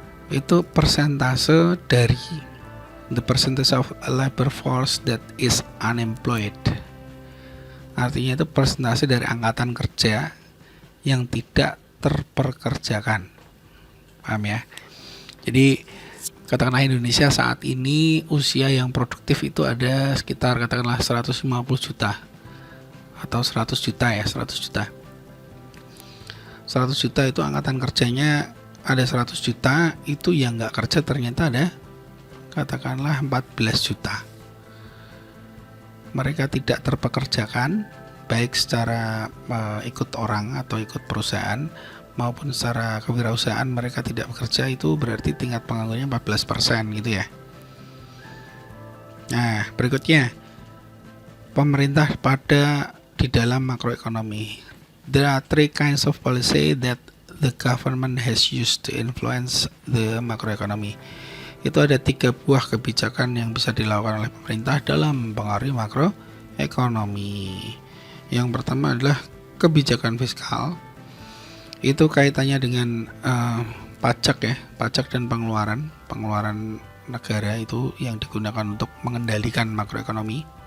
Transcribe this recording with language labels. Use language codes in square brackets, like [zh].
[id] Itu persentase dari [en] the percentage of labor force that is unemployed. [id] Artinya itu persentase dari angkatan kerja yang tidak terpekerjakan. Paham ya? Jadi katakanlah Indonesia saat ini usia yang produktif itu ada sekitar katakanlah 150 juta atau 100 juta ya, 100 juta. 100 juta itu angkatan kerjanya ada 100 juta, itu yang nggak kerja ternyata ada katakanlah 14 juta. Mereka tidak terpekerjakan baik secara ikut orang atau ikut perusahaan maupun secara kewirausahaan mereka tidak bekerja, itu berarti tingkat penganggurannya 14% gitu ya. Nah, berikutnya pemerintah pada di dalam makroekonomi. [en] There are 3 kinds of policy that the government has used to influence the macroeconomy. [id] Itu ada 3 buah kebijakan yang bisa dilakukan oleh pemerintah dalam mempengaruhi makroekonomi. Yang pertama adalah kebijakan fiskal. Itu kaitannya dengan pajak ya, pajak dan pengeluaran negara itu yang digunakan untuk mengendalikan makroekonomi.